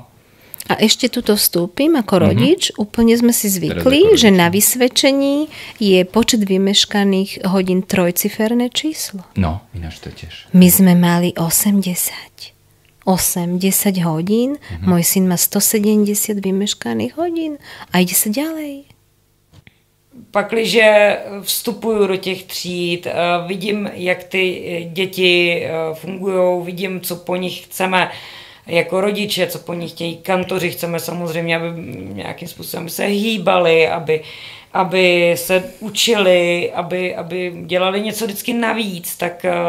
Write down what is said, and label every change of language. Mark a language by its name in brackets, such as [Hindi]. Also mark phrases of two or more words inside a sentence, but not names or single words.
[Slovak] A ešte tuto vstúpim ako rodič, úplne sme si zvykli, že na vysvedčení je počet vymeškaných hodín trojciferné číslo. No, ináč to tiež. My sme mali 10 hodín, môj syn má 170 vymeškaných hodín a ide sa ďalej. [Czech] Pakliže vstupuju do těch tříd, vidím, jak ty děti fungují, vidím, co po nich chceme jako rodiče, co po nich chtějí kantoři, chceme samozřejmě, aby nějakým způsobem se hýbali, aby se učili, aby dělali něco vždycky navíc, tak